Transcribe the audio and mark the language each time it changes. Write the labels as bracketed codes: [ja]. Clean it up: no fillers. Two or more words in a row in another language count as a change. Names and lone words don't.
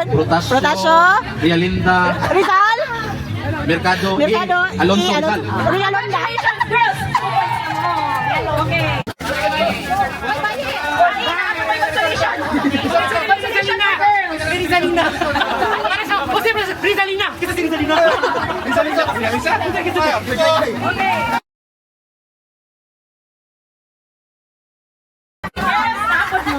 [es] Protasio, Protasio, Realinda, Rizal, Mercado, y Mercado, Alonso y Rizal. Realonda. [en] Girls! Okay. Consolation na, girls! [es] Rizalina. O siempre es Rizalina. ¿Qué es Rizalina? [tl] Girls, nakapot mo.